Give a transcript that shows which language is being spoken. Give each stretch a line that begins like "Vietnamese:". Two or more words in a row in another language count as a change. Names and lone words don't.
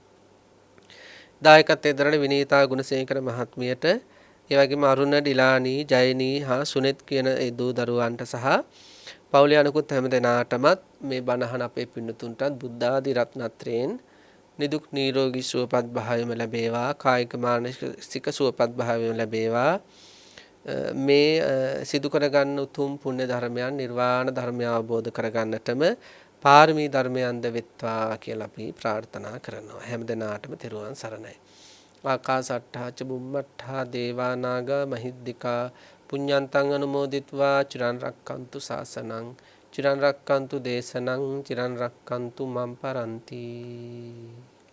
Sinhala: දායකත්වයෙන් දරන විනීතා ගුණසේකර මහත්මියට, ඒ වගේම අරුණ, ඩිලානී, ජයනී හා සුනිත් කියන ඒ දූ දරුවන්ට සහ පවුලේ අනිකුත් හැම දෙනාටමත් මේ බණහන අපේ පින්නතුන්ටත් බුද්ධ ආදී රත්නත්‍රයෙන් නිදුක් නිරෝගී සුවපත් භාවයම ලැබේවා. කායික මානසික සුවපත් භාවයම ලැබේවා. මේ සිදු කරගන්න උතුම් පුණ්‍ය ධර්මයන් නිර්වාණ ධර්මය අවබෝධ කරගන්නටම පාරමී ධර්මයන්ද වෙත්වා කියලා අපි ප්‍රාර්ථනා කරනවා. හැම දිනාටම තෙරුවන් සරණයි.
Pali: ආකාසට්ඨා ච බුම්මට්ඨා දේවා නාග මහිද්దికා පුඤ්ඤන්තං අනුමෝදිත्वा චිරන් රක්칸තු සාසනං චිරන් රක්칸තු දේශනං චිරන් රක්칸තු මම් පරන්ති.